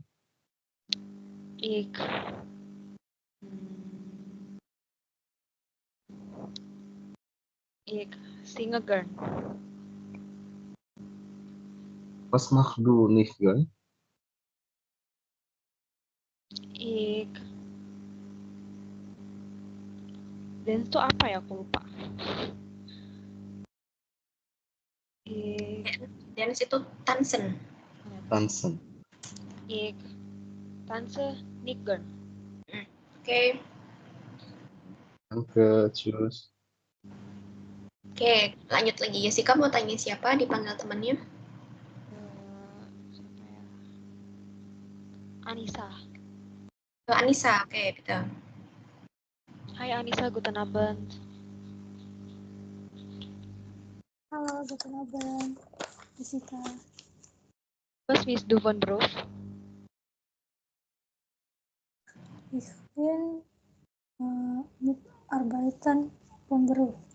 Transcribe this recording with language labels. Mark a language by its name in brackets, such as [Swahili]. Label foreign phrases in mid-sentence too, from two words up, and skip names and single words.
[German] Ich singe gern. Was machst du nicht gern? [Indonesian] Ich dance itu apa ya, aku lupa. Dance itu tansen. [German] Tanzen. Ich tanze nicht gern. [Indonesian] Oke. [German] Danke, tschüss. [Indonesian] Oke, lanjut lagi. Jessica mau tanya siapa? Dipanggil temannya? Siapa ya? Anissa. Anissa, oke, betul. Hai Anissa, [German] guten Abend. Halo, guten Abend, Jessica. Was bist du von Beruf? Ich bin mit Arbeiten von Beruf.